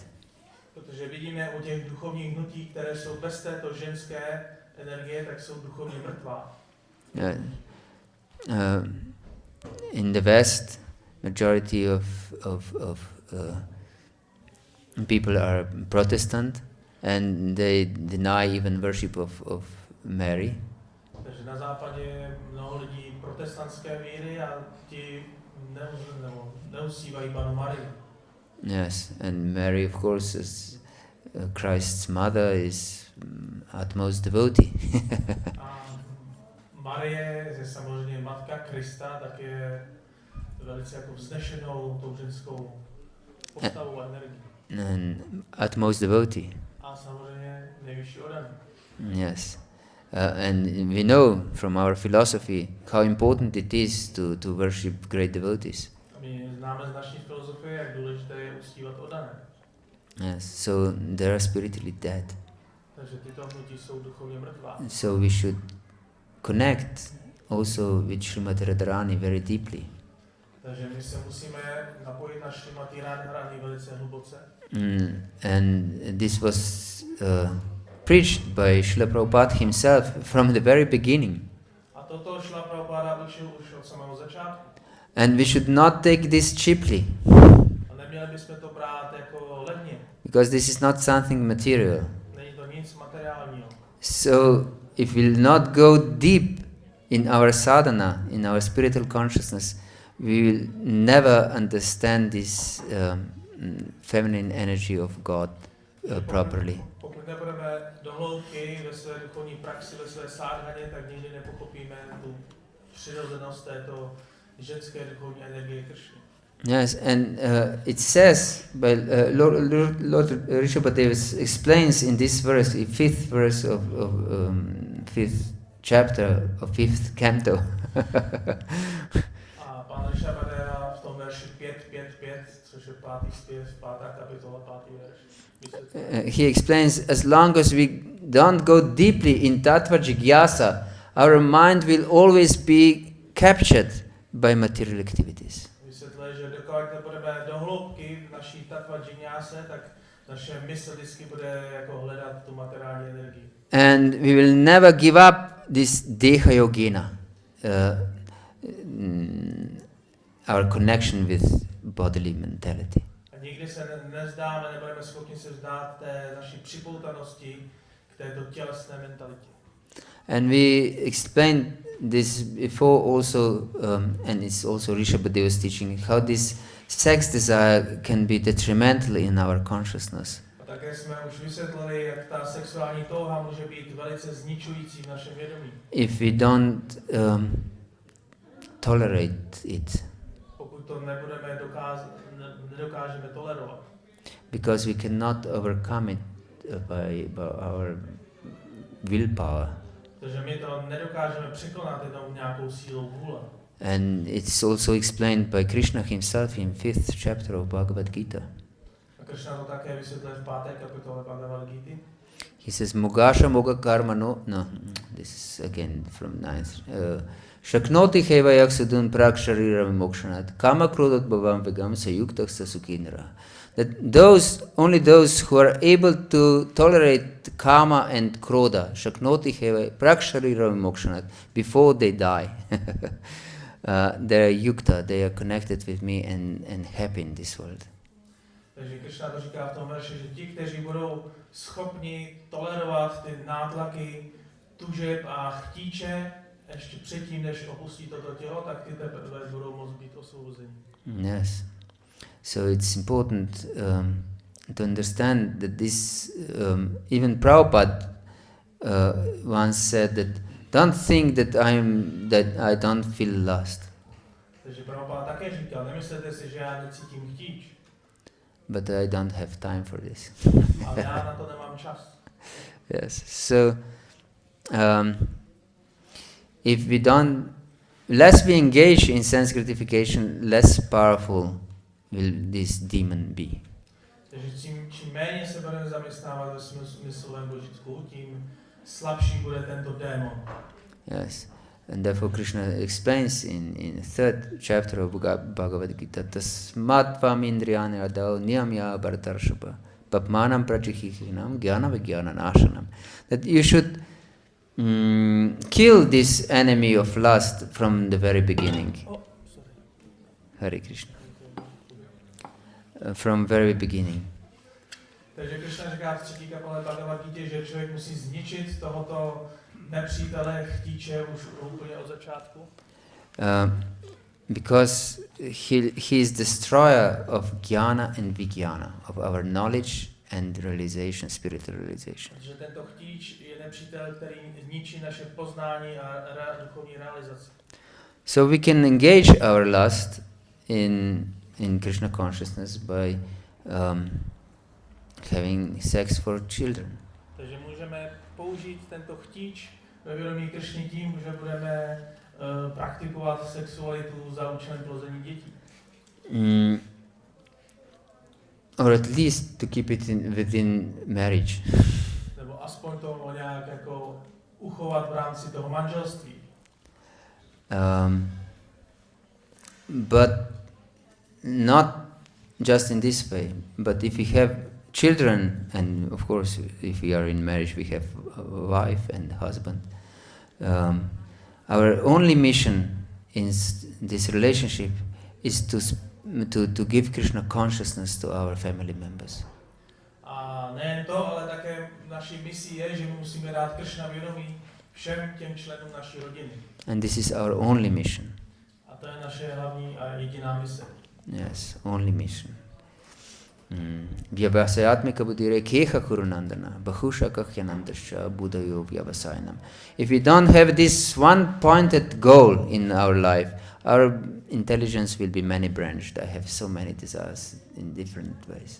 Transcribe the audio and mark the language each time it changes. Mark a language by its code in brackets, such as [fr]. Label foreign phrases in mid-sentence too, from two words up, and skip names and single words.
[cs] Protože vidíme u těch duchovních hnutí, které jsou bez této ženské energie, tak jsou duchovně mrtvá. [en] In the West, majority of people are Protestant, and they deny even worship of Mary. [cs] Takže na západě je mnoho lidí protestantské víry a ti neusívají Panu Marii. [en] Yes, and Mary, of course, as Christ's mother, is utmost devotee. [cs] A Marie, je samozřejmě matka Krista, tak je velice jako vznešenou tou ženskou postavou a energií. [en] And utmost devotee. [cs] A samozřejmě nejvyšší oddaný. [en] Yes. And we know from our philosophy how important it is to worship great devotees. [cs] A my známe z naší filozofie, jak důležité je uctívat oddané. [en] Yes, so they are spiritually dead. [cs] Takže tyto hnutí jsou duchovně mrtvá. [en] So we should connect also with Srimati Radharani very deeply. [cs] Takže my se musíme napojit na Srimati Radharani velice hluboce. [en] And this was preached by Srila Prabhupada himself from the very beginning. [cs] A toto Srila Prabhupada učil už od samého začátku. [en] And we should not take this cheaply. [cs] A neměli bychom to brát jako levně. [en] Because this is not something material. [cs] Není to nic materiálního. [en] So if we'll not go deep in our sadhana, in our spiritual consciousness, we will never understand this feminine energy of God properly. [cs] Pokud nebudeme do hloubky ve své duchovní praxi, ve své sádhaně, tak nikdy nepochopíme tu přirozenost této ženské duchovní energie Kršny. [en] Yes, and it says, by Lord Rishabadeva explains in this verse, the 5th verse of 5th chapter of 5th canto. [cs] A pan Rishabadeva v tom verši 5.5.5, což je 5. zpěv, 5. kapitola, 5. verš. [en] He explains, as long as we don't go deeply in [sa] tattva jigyasa, [en] our mind will always be captured by material activities. [cs] Vysvětluje, že dokud nebudeme do hloubky v naší [sa] tattva jigyase, [cs] tak naše mysl vždycky bude jako hledat tu materiální energii. [en] And we will never give up this [sa] deha yogina, [en] our connection with bodily mentality. [cs] A nikdy se nevzdáme, nebudeme schopni se vzdát té naší připoutanosti k této tělesné mentalitě. [en] And we explained this before also, and it's also Rishabadeva's teaching, how this sex desire can be detrimental in our consciousness. [cs] A také jsme už vysvětlili, jak ta sexuální touha může být velice zničující v našem vědomí. [en] If we don't tolerate it. [cs] Pokud to nedokážeme tolerovat. [en] Because we cannot overcome it by our willpower. [cs] Takže my to nedokážeme překonat jenom nějakou sílou vůle. [en] And it's also explained by Krishna himself in 5th chapter of Bhagavad-gita. [cs] A Krishna to také vysvětluje v 5. kapitole Bhagavad-gīty. [en] He says, [sa] Mugasha Moga Karma no, [en] this is again from 9th. [sa] Shaknoti heva yaksudun prak sharira mokshanat kama krodot bhavam vegam sayuktah sasukinara. [en] That only those who are able to tolerate karma and kroda, [sa] shaknoti heva prak sharira mokshanat, [en] before they die, they are yukta, they are connected with me and happy in this world. [cs] Takže Krishna to říká v tom verši, že ti, kteří budou schopni tolerovat ty nátlaky tužeb a chtíče ještě předtím, než opustí toto tělo, tak ty teprve budou moct být osvobozeni. [en] Yes. So it's important to understand that this, even Prabhupada once said that don't think that I don't feel lost. [cs] Takže Prabhupada také říkal, nemyslete si, že já necítím chtíč. [en] But I don't have time for this. [cs] Ale já na to nemám čas. [en] Yes. So if we don't, less we engage in sense gratification, less powerful will this demon be. [cs] Takže čím méně se budeme zaměstnávat ve smyslovém božitku, tím slabší bude tento démon. [en] Yes. And therefore Krishna explains in third chapter of Bhagavata-dharma [sa] tasmatvam indriyani adau niyamya bharatarshapa papmanam prachihihinam jnana vijnana nashanam. [en] That you should kill this enemy of lust from the very beginning. Hare Krishna. From very beginning. [cs] Takže Krishna říká v 3. kapitole Bhagavad-gítě, že člověk musí zničit tohoto nepřítele chtíče už úplně od začátku. [en] Because he is destroyer of jnana and vijnana, of our knowledge and realization, spiritual realization. [cs] Že tento chtíč je nepřítel, který ničí naše poznání a duchovní realizaci. [en] So we can engage our lust in Krishna consciousness by having sex for children. [cs] Takže můžeme použít tento chtíč ve vědomí Krishny tím, že budeme praktikovat sexualitu za účelem plození dětí. [en] Or at least to keep it within marriage. [cs] Nebo aspoň to nějak jako uchovat v rámci toho manželství. [en] But not just in this way. But if we have children, and of course if we are in marriage we have a wife and husband, our only mission in this relationship is to give Krishna consciousness to our family members. [cs] A nejen to, ale také naší misí je, že musíme dát Krishna vědomí všem těm členům naší rodiny. [en] And this is our only mission. [cs] A to je naše hlavní a jediná mise. [en] Yes, only mission. [sa] Vyavasayatmika buddhire keha kurunandana bahusha kakhyanandascha buddhayo vyavasayanam. [en] If we don't have this one pointed goal in our life, our intelligence will be many branched. I have so many desires in different ways.